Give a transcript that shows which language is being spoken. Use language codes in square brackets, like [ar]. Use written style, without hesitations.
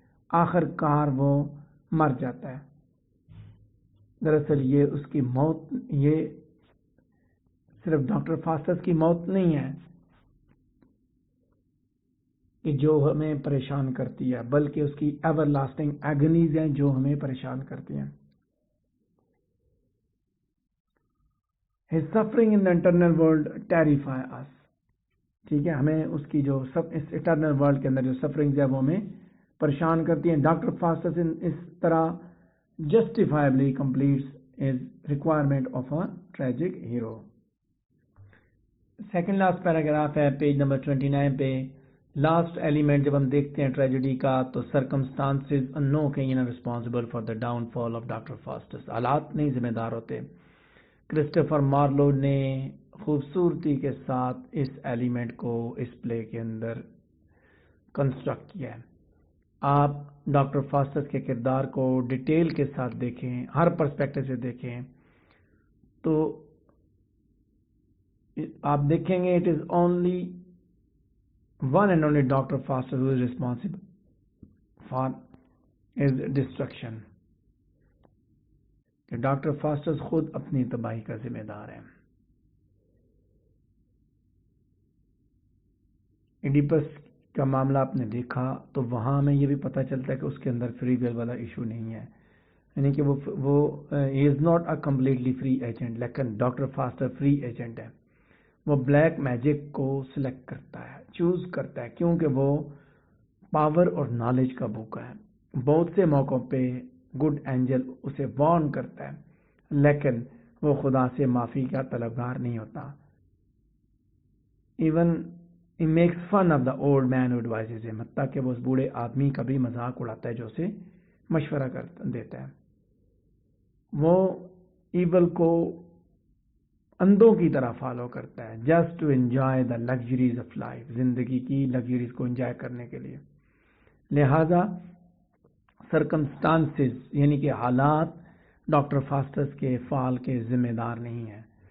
[ur] آخر کار وہ مر جاتا ہے. دراصل یہ اس کی موت، یہ صرف ڈاکٹر فاسٹس کی موت نہیں ہے کہ جو ہمیں پریشان کرتی ہے، بلکہ اس کی [en] everlasting agonies [ur] ہیں جو ہمیں پریشان کرتی ہیں. [en] His suffering in the internal world terrify us. [ur] ٹھیک ہے، ہمیں اس کی جو اس اٹرنل ورلڈ کے اندر جو سفرنگز ہے وہ ہمیں پریشان کرتی ہیں. [en] doctor Faustus [ur] اس طرح [en] Justifiably completes his requirement of a tragic hero. Second last paragraph ہے page number 29 پہ. Last element [ur] جب ہم دیکھتے ہیں [en] Tragedy کا تو circumstances no can responsible for the downfall of doctor Faustus. [ur] حالات نہیں ذمہ دار ہوتے. کرسٹوفر مارلو نے خوبصورتی کے ساتھ اس ایلیمنٹ کو اس پلے کے اندر کنسٹرکٹ کیا ہے. آپ ڈاکٹر فاسٹس کے کردار کو ڈیٹیل کے ساتھ دیکھیں، ہر پرسپیکٹو سے دیکھیں تو آپ دیکھیں گے [en] It is only one and only Dr. Foster who is responsible for his destruction. [ur] کہ ڈاکٹر فاسٹر خود اپنی تباہی کا ذمہ دار ہے. ایڈیپس کا معاملہ آپ نے دیکھا تو وہاں ہمیں یہ بھی پتہ چلتا ہے کہ اس کے اندر فری ویل والا ایشو نہیں ہے، یعنی کہ وہ [en] he is not a completely free agent، [ur] لیکن ڈاکٹر فاسٹر فری ایجنٹ ہے. وہ بلیک میجک کو سلیکٹ کرتا ہے، چوز کرتا ہے، کیونکہ وہ پاور اور نالج کا بھوکا ہے. بہت سے موقعوں پہ گڈ اینجل اسے وارن کرتا ہے لیکن وہ خدا سے معافی کا طلبگار نہیں ہوتا. [en] Even he makes fun of the old man who advises him. [ur] حتیٰ کہ وہ اس بوڑھے آدمی کا بھی مذاق اڑاتا ہے جو اسے مشورہ دیتا ہے. وہ ایول کو اندھوں کی طرح فالو کرتا ہے [en] Just to enjoy the luxuries of life. [ur] زندگی کی لگژریز کو انجوائے کرنے کے لیے. لہذا سرکمسٹانسز یعنی کہ حالات ڈاکٹر فاسٹس کے فال کے ذمہ دار نہیں ہیں.